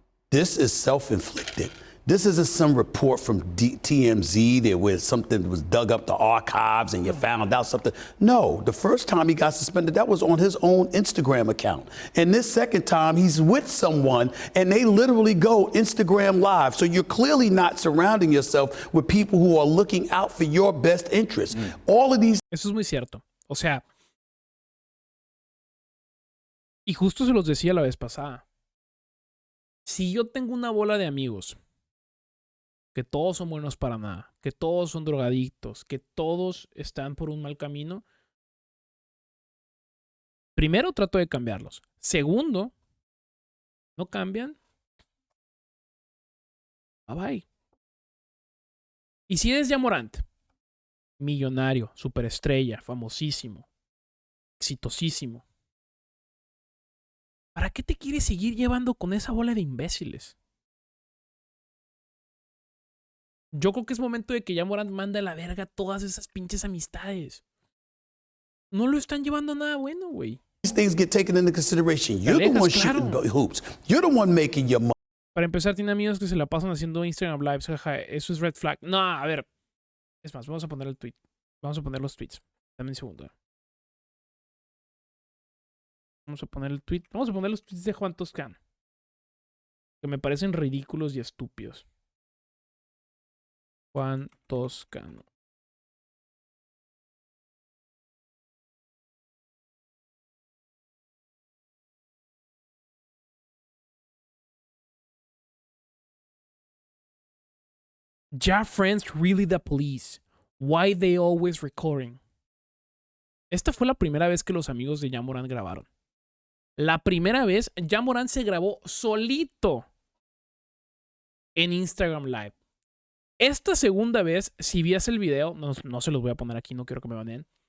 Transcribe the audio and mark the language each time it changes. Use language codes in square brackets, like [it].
[en] This is self-inflicted. This isn't some report from TMZ there where something was dug up the archives and you found out something. No, the first time he got suspended, that was on his own Instagram account. And this second time, he's with someone and they literally go Instagram live. So you're clearly not surrounding yourself with people who are looking out for your best interests. All of these. [es] Eso es muy cierto. O sea, y justo se los decía la vez pasada. Si yo tengo una bola de amigos que todos son buenos para nada, que todos son drogadictos, que todos están por un mal camino, primero trato de cambiarlos. Segundo, no cambian. [en] Bye bye. [es] Y si eres Ja Morant, millonario, superestrella, famosísimo, exitosísimo, ¿para qué te quieres seguir llevando con esa bola de imbéciles? Yo creo que es momento de que Ja Morant mande a la verga todas esas pinches amistades. No lo están llevando a nada bueno, güey. [en] These things get taken into consideration. You're the one shooting the hoops. You're the one making your money. [es] Para empezar, tiene amigos que se la pasan haciendo Instagram Lives. Jaja, eso es red flag. No, a ver. Es más, vamos a poner el tweet. Vamos a poner los tweets. Dame un segundo. Vamos a poner el tweet. Vamos a poner los tweets de Juan Toscano. Que me parecen ridículos y estúpidos. Juan Toscano. [en] Ja friends really the police. Why they always recording? [es] Esta fue la primera vez que los amigos de Ja Morant grabaron. La primera vez, Ja Morant se grabó solito en Instagram Live. Esta segunda vez, si ves el video, no se los voy a poner aquí, no quiero que me baneen.